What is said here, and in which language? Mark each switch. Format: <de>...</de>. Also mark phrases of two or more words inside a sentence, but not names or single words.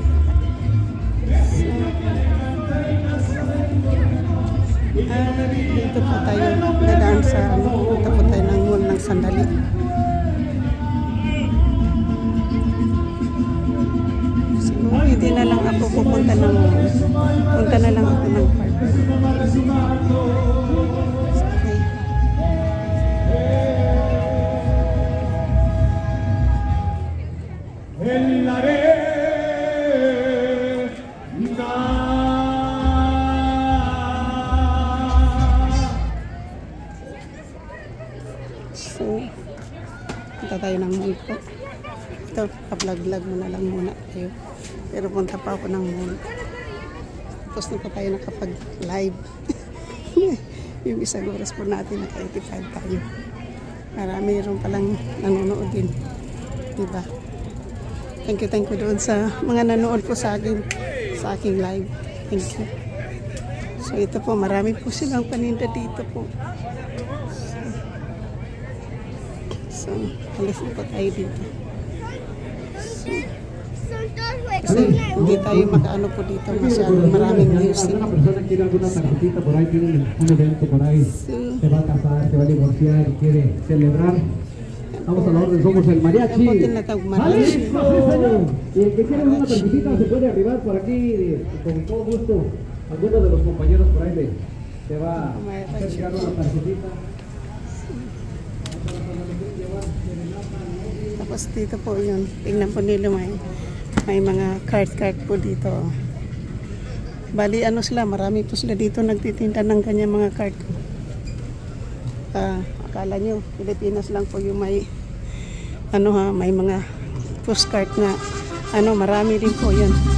<tl>Dito po tayo. Dadaan sa punta po tayo ng mall ng sandali. Siguro hindi na lang ako pupunta ng mall. Punta na lang ako ng park.</tl> <es>En la arena.</es> <tl>So, punta tayo ng mall po. Ito, pa-vlog-vlog mo na lang muna tayo. Pero punta pa ako ng mall. Tapos na pa tayo nakapag-live. Yung isang oras po natin, naka-85 tayo. Para mayroon palang nanonood din. Diba?</tl> <en>Thank you</en> <tl>doon sa mga nanood po sa aking live.</tl> <en>Thank you.</en> <tl>So ito po, marami po silang paninda dito po. So alis na po tayo dito. Kasi hindi tayo makaano po dito. Masyadong maraming music.</tl> <es>Una persona quiere alguna tarjetita por ahí, tiene un evento por ahí. Se va a casar, se va a divorciar y quiere celebrar. Vamos a la orden, somos el mariachi. ¡Listo! Y el que quiera una tarjetita se puede arribar por aquí con todo gusto. Alguno de los compañeros por ahí te va a hacer llegar una tarjetita.</es> <tl>Tapos dito po yun. Tingnan po nila may mga cart po dito. Bali ano sila, marami po sila dito nagtitinda ng ganyan mga cart. Akala nyo, Pilipinas lang po yung may may mga postcard na marami din po yun.</tl>